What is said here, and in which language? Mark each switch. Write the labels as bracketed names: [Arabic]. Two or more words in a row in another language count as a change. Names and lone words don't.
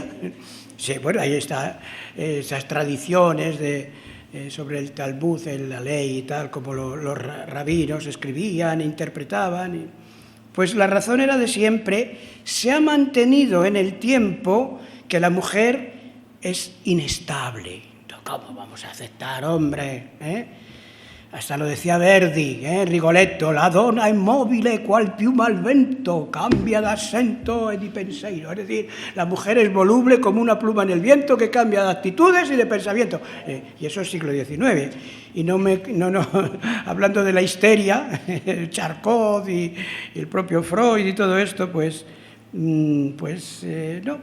[Spanish] Sí, bueno, ahí están esas tradiciones sobre el Talmud, en la ley y tal, como los rabinos escribían, interpretaban. Pues la razón era de siempre. Se ha mantenido en el tiempo que la mujer es inestable. ¿Cómo vamos a aceptar, hombre? Hasta lo decía Verdi, Rigoletto, [Italian] la donna immobile qual piuma al vento, cambia de acento e di pensiero. [Spanish] Es decir, la mujer es voluble como una pluma en el viento que cambia de actitudes y de pensamiento. Y eso es siglo XIX. Y no hablando de la histeria, Charcot y el propio Freud y todo esto, no.